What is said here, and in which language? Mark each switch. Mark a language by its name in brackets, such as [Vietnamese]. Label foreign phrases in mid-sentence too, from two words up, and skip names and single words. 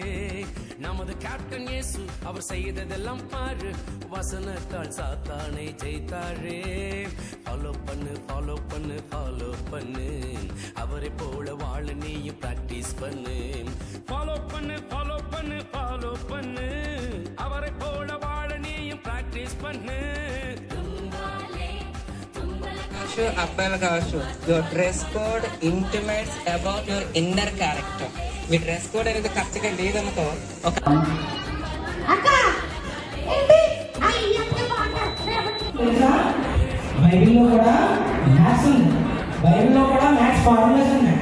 [Tamil] நமது கேப்டன் இயேசு அவர் செய்ததெல்லாம் பாரு, வசனத்தால் சாத்தானை ஜெயித்தாரே. ஃபாலோ பண்ணு ஃபாலோ பண்ணு ஃபாலோ பண்ணு, அவரை போல வாழ நீயும் பிராக்டிஸ் பண்ணு. ஃபாலோ பண்ணு ஃபாலோ பண்ணு ஃபாலோ பண்ணு, அவரை போல வாழ நீயும் பிராக்டிஸ் பண்ணு. [Telugu] అబ్బాయిలు కావచ్చు, [English] your dress code intimates about your inner character. [Telugu] మీ [English] dress code [Telugu] అనేది కరెక్ట్గా లేదనుకో, ఒక బైబిల్లో కూడా మ్యాథ్స్ ఉంది, బైబిల్లో కూడా [English] maths formulas [Telugu] ఉన్నాయి.